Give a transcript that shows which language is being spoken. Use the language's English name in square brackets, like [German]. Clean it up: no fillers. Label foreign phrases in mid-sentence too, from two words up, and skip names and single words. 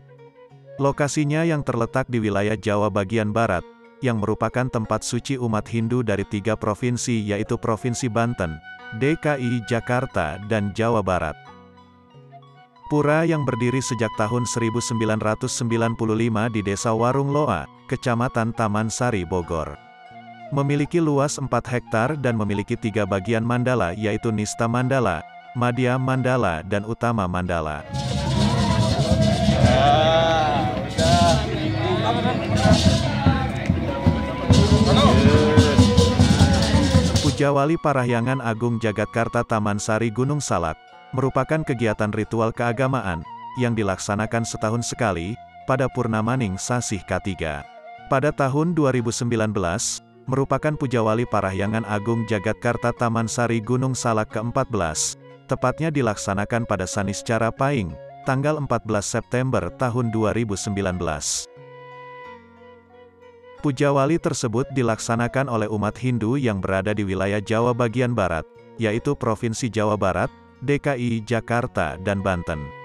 [Indonesian] Lokasinya yang terletak di wilayah Jawa bagian Barat, yang merupakan tempat suci umat Hindu dari 3 provinsi yaitu Provinsi Banten, DKI Jakarta dan Jawa Barat. Pura yang berdiri sejak tahun 1995 di Desa Warung Loa, Kecamatan Taman Sari, Bogor. Memiliki luas 4 hektar dan memiliki 3 bagian mandala yaitu Nista Mandala, Madhya Mandala dan Utama Mandala. Puja Wali Parahyangan Agung Jagatkarta Taman Sari Gunung Salak merupakan kegiatan ritual keagamaan yang dilaksanakan setahun sekali pada Purnamaning Sasih K3. Pada tahun 2019, merupakan Puja Wali Parahyangan Agung Jagatkarta Taman Sari Gunung Salak ke-14, tepatnya dilaksanakan pada Saniscara Pahing, tanggal 14 September tahun 2019. Puja Wali tersebut dilaksanakan oleh umat Hindu yang berada di wilayah Jawa bagian Barat, yaitu Provinsi Jawa Barat, DKI Jakarta dan Banten.